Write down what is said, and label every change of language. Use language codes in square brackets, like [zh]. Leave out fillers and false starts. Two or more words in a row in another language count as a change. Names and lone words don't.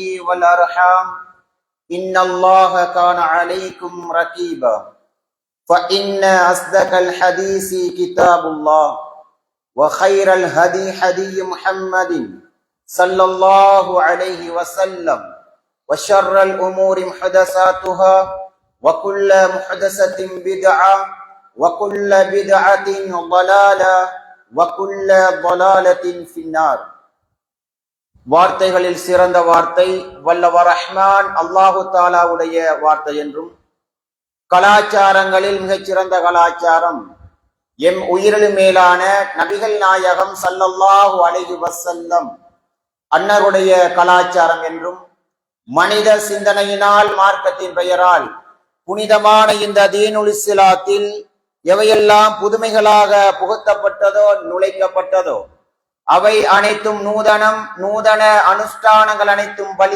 [ar] والأرحام إن الله كان عليكم رقيبا فإن أصدق الحديث كتاب الله وخير الهدي هدي محمد صلى الله عليه وسلم وشر الأمور محدثاتها وكل محدثة بدعة وكل بدعة ضلالة وكل ضلالة في النار. [ta] வார்த்தைகளில் சிறந்த வார்த்தை வல்லவர் ரஹ்மான் அல்லாஹு தஆலாவுடைய வார்த்தை என்றும், கலாச்சாரங்களில் மிகச்சிறந்த கலாச்சாரம் எம் உயிரிலும் மேலான நபிகள் நாயகம் [ar] صلى الله عليه وسلم [ta] அன்னருடைய கலாச்சாரம் என்றும், மனித சிந்தனையினால் மார்க்கத்தின் பெயரால் புனிதமான இந்த தீனுல் இஸ்லாத்தில் எவையெல்லாம் புதுமைகளாக புகுத்தப்பட்டதோ நுழைக்கப்பட்டதோ அவை அனைத்தும் நூதன அனுஷ்டானங்கள் அனைத்தும்